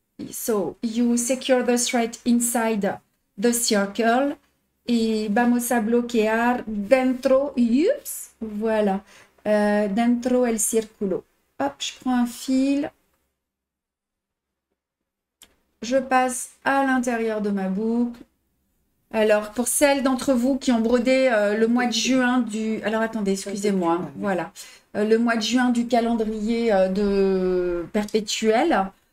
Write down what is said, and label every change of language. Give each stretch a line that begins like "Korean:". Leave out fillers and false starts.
English: So, you secure the thread inside the circle.
Spanish: Y vamos a bloquear dentro, ups, voilà, dentro el círculo.
French: Hop, je prends un fil. Je passe à l'intérieur de ma boucle. Alors, pour celles d'entre vous qui ont brodé le mois de juin du... Alors, attendez, excusez-moi. Voilà. Le mois de juin du calendrier de perpétuel.